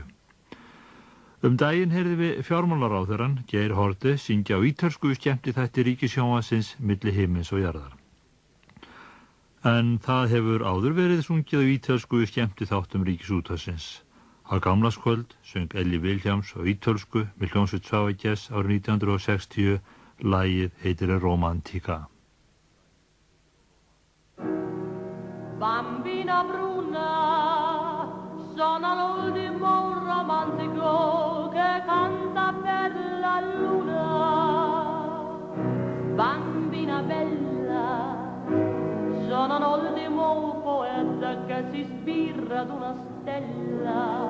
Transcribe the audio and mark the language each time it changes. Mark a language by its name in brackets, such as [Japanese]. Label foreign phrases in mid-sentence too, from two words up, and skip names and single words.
[Icelandic] Daginn heyrðum við fjármálaráðherrann Geir Haarde syngja á ítölsku skemmtiþætti Ríkissjónvarpsins milli himins og jarðar. En það hefur áður verið sungið á ítölsku skemmtiþáttum Ríkisútvarpsins. Á gamlárskvöld söng Elli Vilhjálms á ítölsku með hljómsveit Sava Gess árið 1960. Lagið heitir Romantica. [Italian] Bambina bruna, sono l'ultimo romantico che canta per la luna. Bambina bella, sono l'ultimo poeta che si ispira ad una stella.